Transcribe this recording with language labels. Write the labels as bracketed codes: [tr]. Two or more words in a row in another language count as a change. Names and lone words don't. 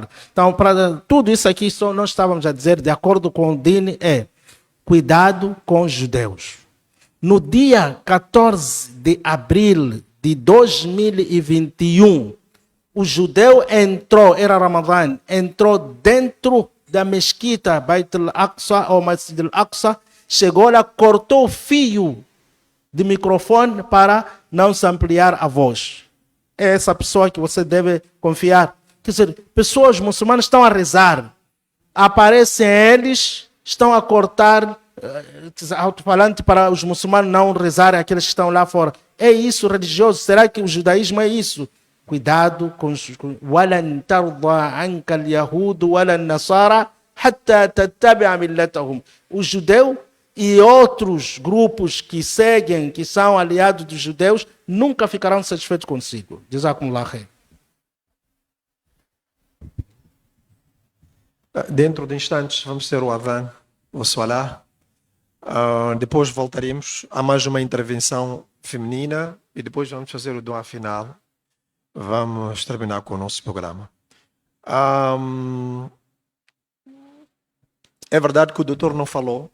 [pt] Então, para tudo isso aqui, só nós estávamos a dizer, de acordo com o Dini, cuidado com os judeus. No dia 14 de abril de 2021, o judeu entrou, era Ramadã, entrou dentro da mesquita Beit al-Aqsa, ou Masjid al-Aqsa, chegou lá, cortou o fio de microfone para não se ampliar a voz. É essa pessoa que você deve confiar. Quer dizer, pessoas muçulmanas estão a rezar. Aparecem eles, estão a cortar alto-falante para os muçulmanos não rezarem aqueles que estão lá fora. É isso religioso? Será que o judaísmo é isso? Cuidado com os... [ar] وَلَنْ تَرْضَى عَنْكَ الْيَهُودُ وَلَا النَّصَارَى حَتَّى تَتَّبِعَ مِلَّتَهُم. [pt] O judeu e outros grupos que seguem, que são aliados dos judeus, nunca ficarão satisfeitos consigo. [ar] جزاكم الله خير. [pt] Dentro de instantes vamos ter o Adhan, o Salah. Depois voltaremos a mais uma intervenção feminina e depois vamos fazer o dua final. Vamos terminar com o nosso programa. É verdade que o doutor não falou.